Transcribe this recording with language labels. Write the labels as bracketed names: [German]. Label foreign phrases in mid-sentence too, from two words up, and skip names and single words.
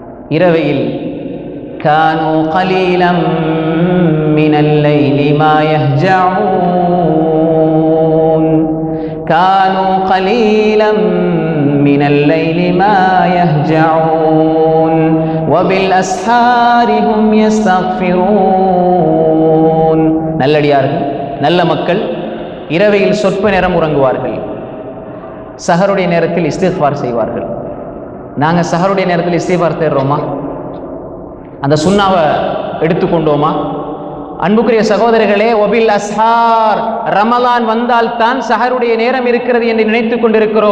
[Arabic] இரவையில் كانوا قليلا من الليل ما يهجعون كانوا قليلا من الليل ما يهجعون وبالأسحار هم يستغفرون. [Tamil] நல்லடியார்கள், நல்ல மக்கள் இரவையில் சொற்ப நேரம் உறங்குவார்கள், சஹருடைய நேரத்தில் இஸ்திக்ஃபார் செய்வார்கள். நாங்கள் சஹருடைய நேரத்தில் இஸ்திக்ஃபார் தேடுறோமா? அந்த சுன்னாவை எடுத்துக்கொண்டோமா? அன்புக்குரிய சகோதரர்களே, ஒபில் அஸ்ஹார், ரமலான் வந்தால் தான் சஹருடைய நேரம் இருக்கிறது என்று நினைத்துக் கொண்டிருக்கிறோம்.